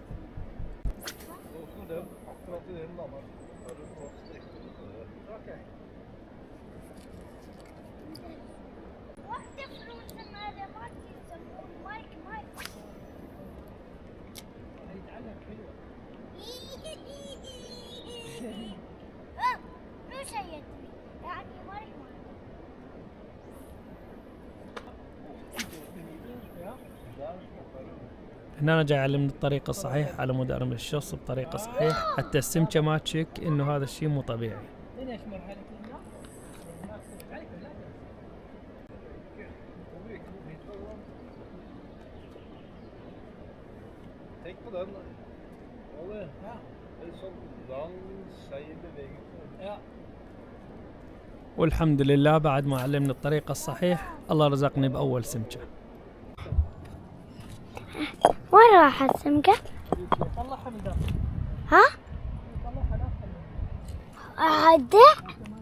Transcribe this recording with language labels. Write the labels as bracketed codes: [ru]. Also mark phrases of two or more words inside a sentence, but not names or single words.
[ar] واحدة فلوس هذا ما يسمون مايك مو شيء يعني مايك هنا أنا جاي أعلمني الطريقة الصحيحة على مود أرمي الشص بطريقة صحيحة حتى السمكة ما تشك إنه هذا الشيء مو طبيعي. [no] Tenk på den. Olle. En sånn lang, seig bevegelse. [ar] والحمد لله بعد ما علمني الطريقة الصحيحة الله رزقني بأول سمكة. وين راح السمكة؟ ها؟ أعدي؟